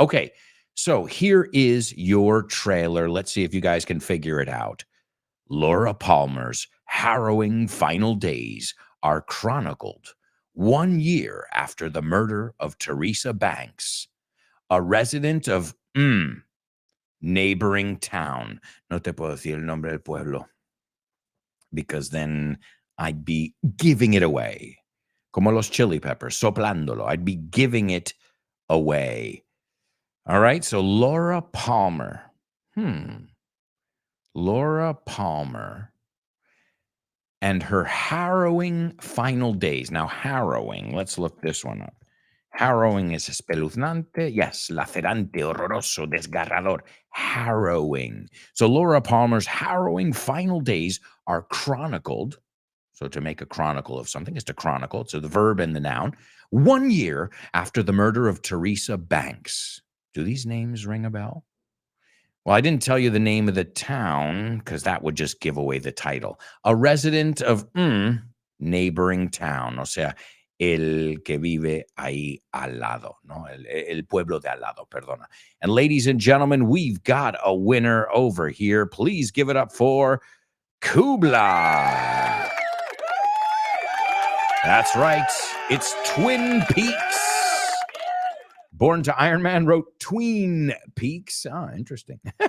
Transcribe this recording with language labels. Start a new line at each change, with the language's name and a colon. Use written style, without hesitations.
English: Okay, so here is your trailer. Let's see if you guys can figure it out. Laura Palmer's harrowing final days are chronicled 1 year after the murder of Teresa Banks, a resident of neighboring town.
Spanish: No te puedo decir el nombre del pueblo
English: because then I'd be giving it away.
Spanish: Como los chili peppers, soplándolo.
English: I'd be giving it away. All right, so Laura Palmer. Laura Palmer and her harrowing final days. Now, harrowing, let's look this one up. Harrowing is espeluznante.
Spanish: Yes, lacerante, horroroso, desgarrador. Harrowing.
English: So Laura Palmer's harrowing final days are chronicled. So to make a chronicle of something is to chronicle. So the verb and the noun. 1 year after the murder of Teresa Banks. Do these names ring a bell? Well, I didn't tell you the name of the town because that would just give away the title. A resident of neighboring town.
Spanish: O sea, el que vive ahí al lado. No, el pueblo de al lado, perdona.
English: And ladies and gentlemen, we've got a winner over here. Please give it up for Kubla. That's right. It's Twin Peaks. Born to Iron Man wrote Tween Peaks. Ah, interesting.